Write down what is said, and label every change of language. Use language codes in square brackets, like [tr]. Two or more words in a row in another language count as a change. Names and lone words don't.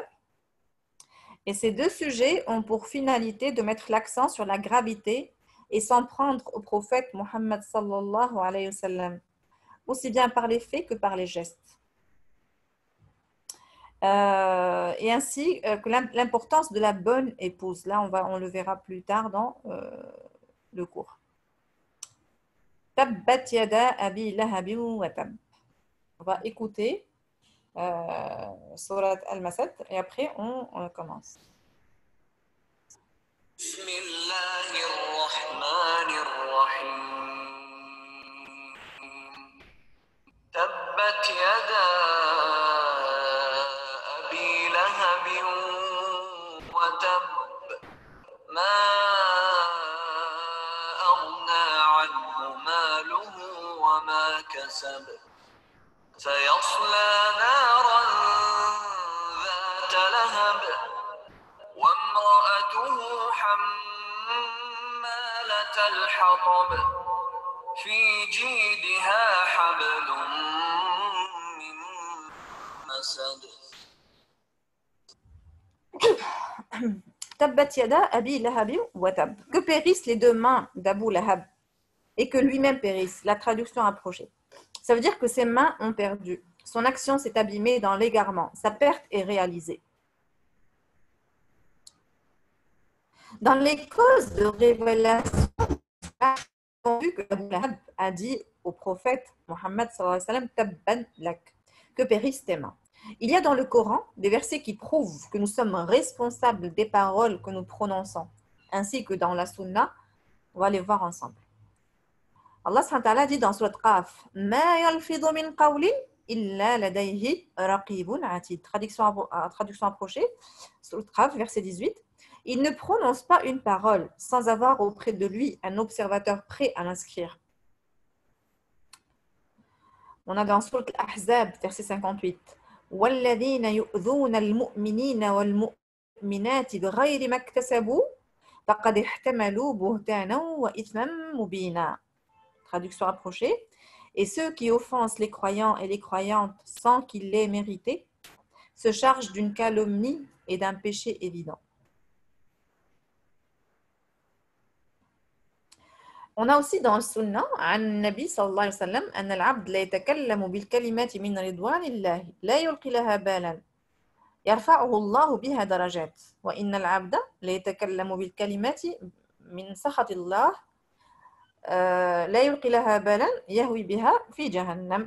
[fr] Et ces deux sujets ont pour finalité de mettre l'accent sur la gravité et s'en prendre au prophète Mohammed [ar] صلى الله عليه وسلم, [fr] aussi bien par les faits que par les gestes. Et ainsi que l'importance de la bonne épouse. Là, on le verra plus tard dans le cours. [ar] تبت يدا أبي لهب وتب. [fr] On va écouter Surat Al-Masad et après on commence. [ar] Bismillahirrahmanirrahim. تبت يدا أبي لهب وتب. Ma سيصلى نارا ذات لهب وامرأته حمالة الحطب في جيدها حبل من مسد تبت يدا أبي لهب وتب. [fr] Que périssent les deux mains d'Abu Lahab et que lui-même périsse. La traduction approchée. Ça veut dire que ses mains ont perdu. Son action s'est abîmée dans l'égarement. Sa perte est réalisée. Dans les causes de révélation, on a vu que Abu Lahab a dit au prophète Mohammed [ar] صلى الله عليه وسلم: تبا لك, [fr] que périssent tes mains. Il y a dans le Coran des versets qui prouvent que nous sommes responsables des paroles que nous prononçons, ainsi que dans la Sunna. On va les voir ensemble. Allah [ar] سبحانه وتعالى [fr] dit dans Surat Qaf: [ar] ما يلفظ من قول إلا لديه رقيب عتيد. [fr] Traduction approchée, Surat Qaf, verset 18. Il ne prononce pas une parole sans avoir auprès de lui un observateur prêt à l'inscrire. On a dans Surat Al-Ahzab, verset 58. [ar] وَالَّذِينَ يُؤْذُونَ الْمُؤْمِنِينَ وَالْمُؤْمِنَاتِ بِغَيْرِ مَا اكْتَسَبُوا فَقَدِ احْتَمَلُوا بُهْتَانًا وَإِثْمًا مُبِينًا. [fr] Traduction approchée. Et ceux qui offensent les croyants et les croyantes sans qu'ils l'aient mérité se chargent d'une calomnie et d'un péché évident. On a aussi dans le Sunnah, [ar] عن النبي صلى الله عليه وسلم أن العبد لا يتكلم بالكلمات من رضوان الله لا يلقي لها بالا يرفعه الله بها درجات وإن العبد لا يتكلم بالكلمات من سخط الله لا يلقي لها بالا يهوي بها في جهنم.